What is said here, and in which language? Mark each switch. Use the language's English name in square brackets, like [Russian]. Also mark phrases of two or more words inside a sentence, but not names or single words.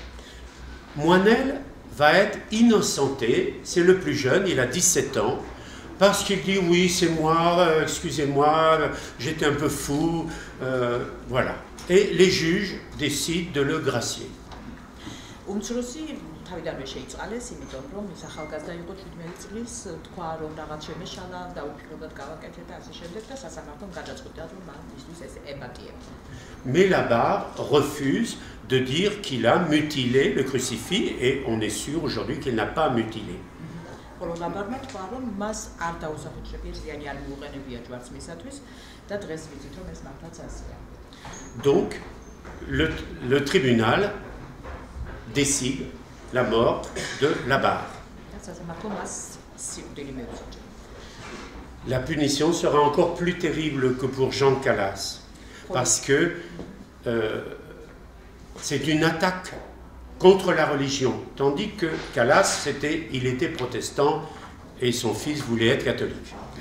[French] Moinel va être innocenté, c'est le plus jeune, il a 17 ans, Parce qu'il dit oui, c'est moi, excusez-moi, j'étais un peu fou, voilà. Et les juges décident de le gracier. [Georgian] თავიდანვე შეიწყალეს, იმიტომ რომ ის ახალგაზრდა იყო 17 წლის, თქვა რომ რაღაც შემეშალა, დაუფიქრებლად გავაკეთე და ასე შემდეგ და სასამართლომ გადაწყვიტა რომ მისთვის ეს ემატიება. [French] Mais la barre refuse de dire qu'il a mutilé le crucifix et on est sûr aujourd'hui qu'il n'a pas mutilé. [Georgian] ხოლო ლაბარმა თქვა რომ მას არ დაუსახურებია ზიანი არ მიუყენებია ჯვარცმისათვის და დღეს ვიცით რომ ეს მართლაც ასეა. [French] Donc le tribunal décide la mort de la barre. La punition sera encore plus terrible que pour Jean Calas, parce que c'est une attaque contre la religion, tandis que Calas, il était protestant et son fils voulait être catholique.